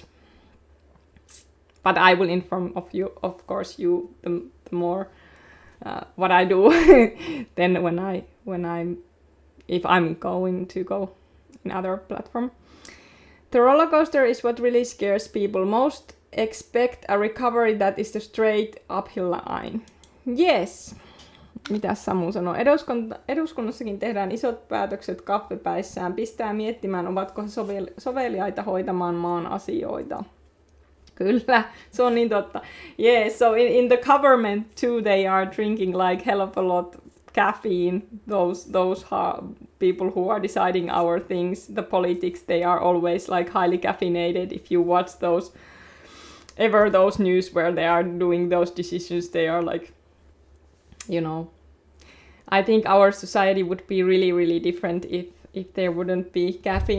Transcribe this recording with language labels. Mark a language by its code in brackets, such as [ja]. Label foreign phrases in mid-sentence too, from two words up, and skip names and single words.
[en] But I will inform of course, the more what I do then if I'm going to go in other platform. The roller coaster is what really scares people. Most expect a recovery that is the straight uphill line. Yes. [fi] Mitäs Samu sanoo? Eduskunnassakin tehdään isot päätökset kahvipäissään. Pistää miettimään, ovatko he soveliaita hoitamaan maan asioita. Kyllä, se on niin totta. [en] Yeah, so in the government too, they are drinking like hell of a lot caffeine. Those people who are deciding our things, the politics, they are always like highly caffeinated. If you watch those news where they are doing those decisions, they are like, I think our society would be really, really different if there wouldn't be caffeine.